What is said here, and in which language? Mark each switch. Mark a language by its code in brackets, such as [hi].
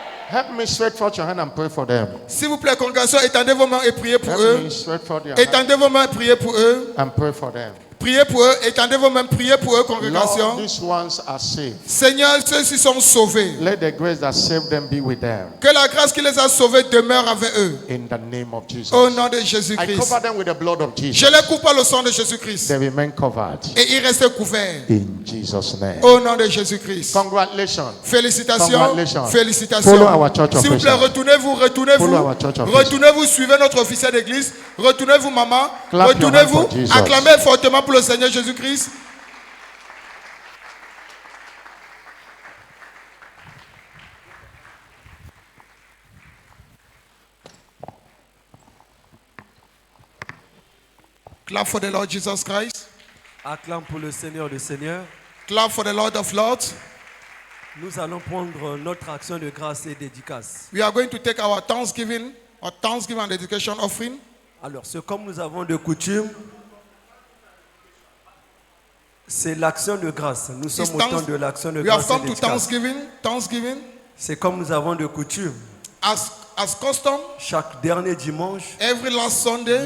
[en] Help me stretch forth your hand and pray for them. [fr] S'il vous plaît, congrégation, étendez vos mains et priez pour [en] Help [fr] eux. [en] me stretch forth your hand [fr] Étendez vos mains et priez pour eux. [en] and pray for them. [fr] Priez pour eux. Étendez vos mains, priez pour eux, congrégation. [en] Lord, these ones are saved. [fr] Seigneur, ceux-ci sont sauvés. [en] Let the grace that saved them be with them. [fr] Que la grâce qui les a sauvés demeure avec eux. [en] In the name of Jesus. [fr] Au nom de [en] I [fr] Jésus-Christ. [en] cover them with the blood of Jesus. [fr] Je les coupe par le sang de Jésus-Christ. [en] They remain covered. [fr] Et ils restent couverts. [en] In Jesus' name. [fr] Au nom de Jésus-Christ. [en] Congratulations. [fr] Félicitations. [en] Congratulations. [fr] Félicitations. [en] Follow our church [fr] S'il vous plaît, [en] official. [fr] retournez-vous, retournez-vous. [en] Follow our church official. [fr] Retournez-vous, suivez notre officiel d'église. Retournez-vous, maman. [en] Clap your hand [fr] Retournez-vous. [en] for Jesus. [fr] Acclamez fortement pour le Seigneur Jésus-Christ. [en] Clap for the Lord Jesus Christ. [fr] Acclame pour le Seigneur des Seigneurs. [en] Clap for the Lord of Lords. [fr] Nous allons prendre notre action de grâce et dédicace. [en] We are going to take our Thanksgiving and dedication offering. [fr] Alors, c'est comme nous avons de coutume, c'est l'action de grâce. Nous sommes au temps de l'action de [en] We have [fr] grâce et [en] come to [fr] dédicace. [en] Thanksgiving. [fr] C'est comme nous avons de coutume. [en] As custom, [fr] Chaque dernier dimanche, [en] every last Sunday,